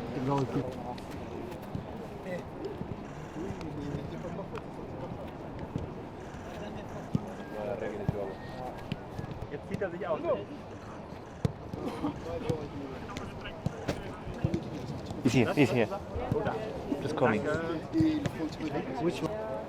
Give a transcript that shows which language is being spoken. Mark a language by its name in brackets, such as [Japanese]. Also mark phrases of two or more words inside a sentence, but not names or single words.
[French] dans le clip. [German] Jetzt zieht er sich aus. [English] He's here. Just coming. Which one?